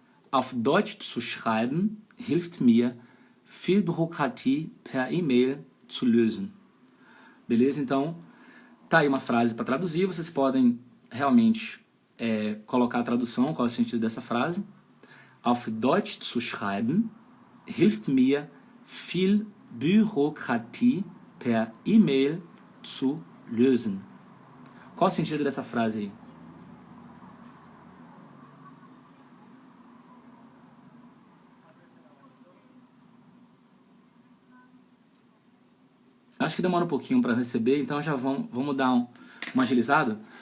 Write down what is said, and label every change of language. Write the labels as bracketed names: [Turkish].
[German] Auf Deutsch zu schreiben hilft mir, viel Bürokratie per E-Mail zu lösen. [Portuguese] Beleza? Então, tá aí uma frase para traduzir. Vocês podem realmente colocar a tradução, qual é o sentido dessa frase. [German] Auf Deutsch zu schreiben hilft mir, viel Bürokratie per E-Mail zu lösen. [Portuguese] Qual o sentido dessa frase aí? Acho que demora um pouquinho para receber, então já vamos dar uma agilizada.